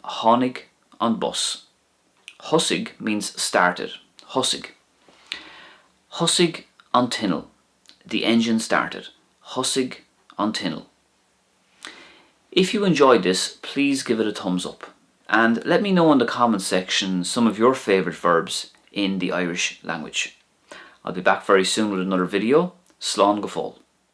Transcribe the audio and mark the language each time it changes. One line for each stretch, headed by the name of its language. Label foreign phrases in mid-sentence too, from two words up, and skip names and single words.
Irish: Tháinig an bus. Thosaigh
English: means started.
Irish: Thosaigh. Thosaigh an tinneal.
English: The engine started.
Irish: Thosaigh an tinneal.
English: If you enjoyed this, please give it a thumbs up. And let me know in the comments section some of your favourite verbs in the Irish language. I'll be back very soon with another video.
Irish: Slán go fóill.